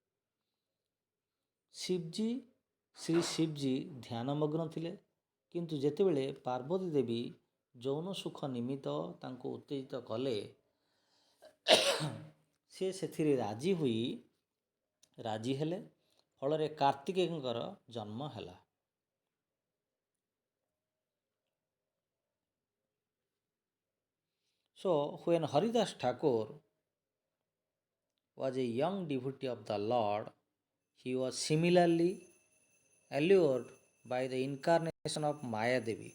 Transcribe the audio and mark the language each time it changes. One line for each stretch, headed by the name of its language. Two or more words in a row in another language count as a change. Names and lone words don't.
Odia: ଶ୍ରୀ ଶିବଜୀ ଧ୍ୟାନମଗ୍ନ ଥିଲେ, କିନ୍ତୁ ଯେତେବେଳେ ପାର୍ବତୀ ଦେବୀ ଯୌନ ସୁଖ ନିମିତ୍ତ ତାଙ୍କୁ ଉତ୍ତେଜିତ କଲେ, ସେ ସେଥିରେ ରାଜି ହେଲେ। ଫଳରେ କାର୍ତ୍ତିକେୟଙ୍କର ଜନ୍ମ ହେଲା।
English: So when Haridas Thakur was a young devotee of the Lord, he was similarly allured by the incarnation of Maya Devi.